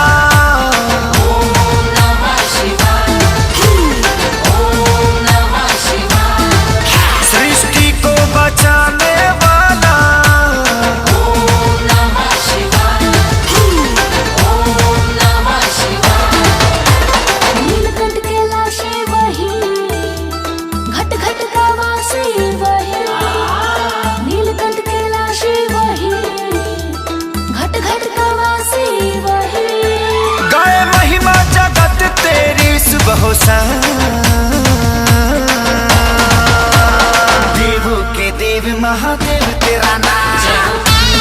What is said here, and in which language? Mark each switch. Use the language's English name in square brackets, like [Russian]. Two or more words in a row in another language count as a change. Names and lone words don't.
[Sanskrit] ओम नमः शिवाय, ओम नमः शिवाय, [Hindi] सृष्टि को बचाने वाला। [Sanskrit] ओम नमः शिवाय, ओम नमः शिवाय। [Hindi] नीलकंठ कैलाशी वही, घट घट का वासी वही। नीलकंठ कैलाशी वही, घट घट का वासी वही। गाय महिमा जगत तेरी सुबह शाम, देवों के देव महादेव तेरा नाम,